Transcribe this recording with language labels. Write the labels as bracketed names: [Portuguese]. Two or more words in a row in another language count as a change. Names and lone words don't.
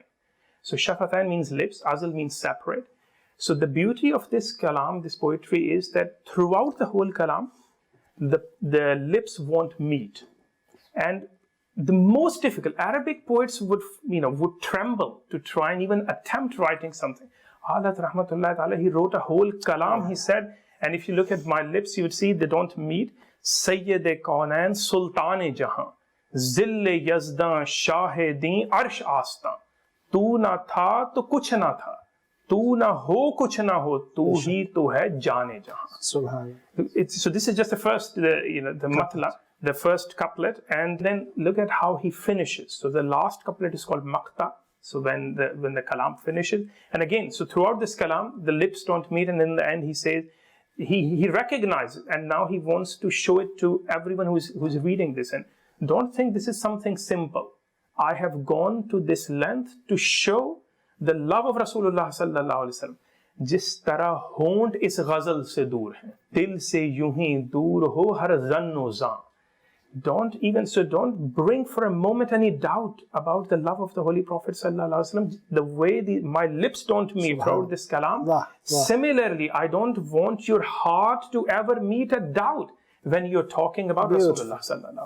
[English] So Shafatain means lips, Azal means separate. So the beauty of this kalam, this poetry, is that throughout the whole kalam, the lips won't meet. And the most difficult, Arabic poets would tremble to try and even attempt writing something. [Arabic] عليه رحمة الله تعالى, [English] he wrote a whole kalam, he said, and if you look at my lips, you would see they don't meet. [Urdu] سیدِ کونین، سلطانِ جہاں، ظلِ یزداں، شاہِ دیں, عرش آستاں. تو نہ تھا، تو کچھ نہ تھا۔ تو نہ ہو، کچھ نہ ہو. تو ہی تو ہے، جانِ جہاں۔ سبحان اللہ. [English] So this is just the first, the matla, the first couplet, and then look at how he finishes. So the last couplet is called maqta. So when the kalam finishes, and again, so throughout this kalam, the lips don't meet, and in the end he says, he recognizes, and now he wants to show it to everyone who's reading this. And don't think this is something simple. I have gone to this length to show the love of [Arabic] رسول الله صلى الله عليه وسلم. [Urdu] جس طرح ہونٹ اس غزل سے دور ہے، دل سے یوں ہی دور ہو ہر ظن و زن. [English] Don't bring for a moment any doubt about the love of the Holy Prophet [Arabic] صلى الله عليه وسلم. [English] The way my lips don't meet throughout this kalam. Similarly, I don't want your heart to ever meet a doubt when you're talking about [Arabic] رسول الله صلى الله عليه وسلم.